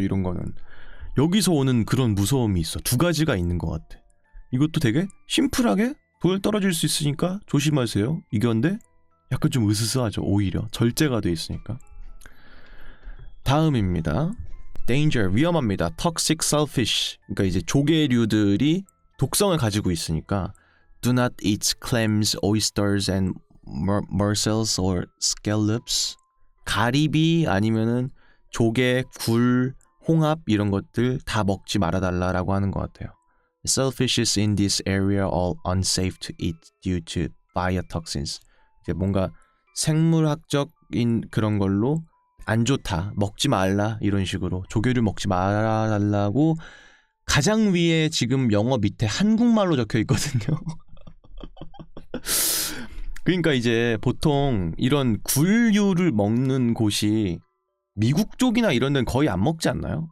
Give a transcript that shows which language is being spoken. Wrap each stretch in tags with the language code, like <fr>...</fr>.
<ko>이런 거는 여기서 오는 그런 무서움이 있어. 두 가지가 있는 것 같아. 이것도 되게 심플하게 돌 떨어질 수 있으니까 조심하세요 이건데 약간 좀 으스스하죠. 오히려 절제가 돼 있으니까. 다음입니다. Danger, 위험합니다.</ko> <en>Toxic selfish.</en> <ko>그러니까 이제 조개류들이 독성을 가지고 있으니까</ko> <en>Do not eat clams, oysters and mussels or scallops.</en> <ko>가리비 아니면은 조개, 굴, 홍합 이런 것들 다 먹지 말아달라라고 하는 것 같아요.</ko> <en>Shellfishes in this area are unsafe to eat due to biotoxins.</en> <ko>이제 뭔가 생물학적인 그런 걸로 안 좋다, 먹지 말라 이런 식으로 조개를 먹지 말아달라고 가장 위에 지금 영어 밑에 한국말로 적혀 있거든요. 그러니까 이제 보통 이런 굴류를 먹는 곳이 미국 쪽이나 이런 데는 거의 안 먹지 않나요?</ko>